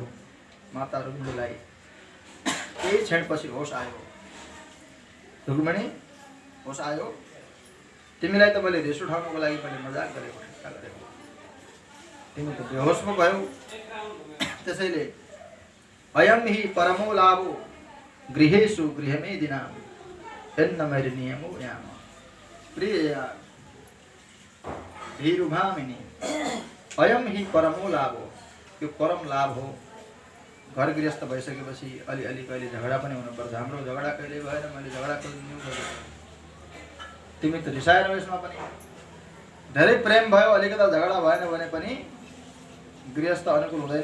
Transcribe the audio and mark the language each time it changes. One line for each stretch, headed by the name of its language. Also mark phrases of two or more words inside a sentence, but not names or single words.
Nepali: माता रुक्मिणीलाई केही क्षणपछि होस आयो। रुक्मिणी, होस आयो? तिमीलाई त मैले रिस उठाउनको लागि मैले मजाक गरेको, ठट्टा गरेको, तिमी त बेहोस पो भयौ।
Sanskrit: त्यसैले अयम हि परमो लाभो गृहेषु गृहमेदिना एन्न नियमो याम प्रियया धीरुभामिनी। अयम हि परमो लाभो,
Nepali: यो परम लाभ हो। घर गृहस्थ भइसकेपछि अलिअलि कहिले झगडा पनि हुनुपर्छ। हाम्रो झगडा कहिले भएन, मैले झगडा कहिले न्यु गरेँ। तिमी त रिसाएर यसमा पनि। धेरै प्रेम भयो, अलिकता झगडा भएन भने पनि गृहस्थ अनुकूल हुँदैन।